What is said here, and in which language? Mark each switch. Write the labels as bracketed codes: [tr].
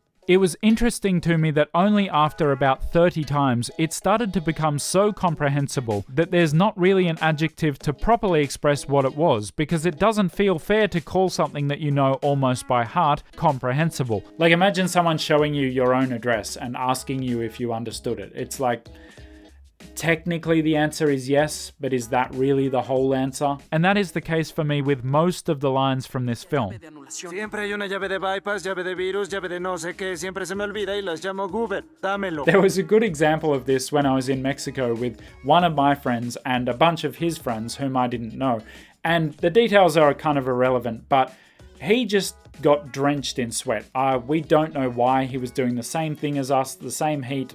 [en] It was interesting to me that only after about 30 times it started to become so comprehensible that there's not really an adjective to properly express what it was, because it doesn't feel fair to call something that you know almost by heart comprehensible. Like, imagine someone showing you your own address and asking you if you understood it. It's like, technically the answer is yes, but is that really the whole answer? And that is the case for me with most of the lines from this film. [es] Siempre hay una llave de bypass, llave de virus, llave de no sé qué, siempre se me olvida y las llamo Goober. Dámelo. [en] There was a good example of this when I was in Mexico with one of my friends and a bunch of his friends whom I didn't know. And the details are kind of irrelevant, but he just got drenched in sweat. We don't know why. He was doing the same thing as us, the same heat.